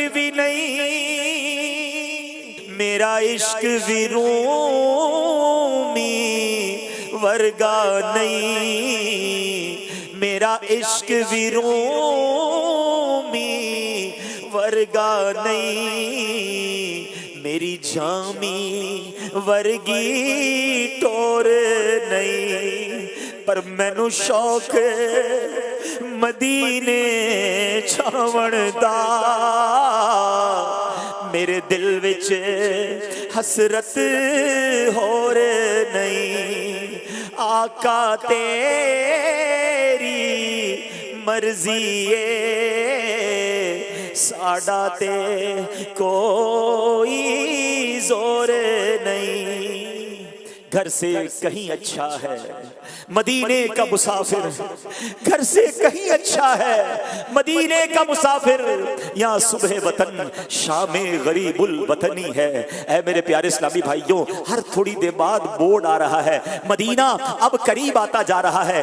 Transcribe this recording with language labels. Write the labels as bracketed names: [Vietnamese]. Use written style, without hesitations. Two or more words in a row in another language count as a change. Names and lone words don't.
[Punjabi] بھی نہیں, میرا عشق بھی رومی ورگا نہیں, میرا عشق بھی رومی ورگا نہیں, میری جامی ورگی ٹور نہیں. پر مینوں شوق مدینے چھاون دا میرے دل وچ حسرت ہور نہیں آقا تیری مرضی ساڈا تے کوئی زور نہیں. [Urdu] گھر سے کہیں اچھا ہے مدینے کا مسافر، گھر سے کہیں اچھا ہے مدینے کا مسافر، یہاں صبح وطن شام غریب الوطنی ہے. اے میرے پیارے اسلامی بھائیو، ہر تھوڑی دیر بعد بورڈ آ رہا ہے، مدینہ اب قریب آتا جا رہا ہے.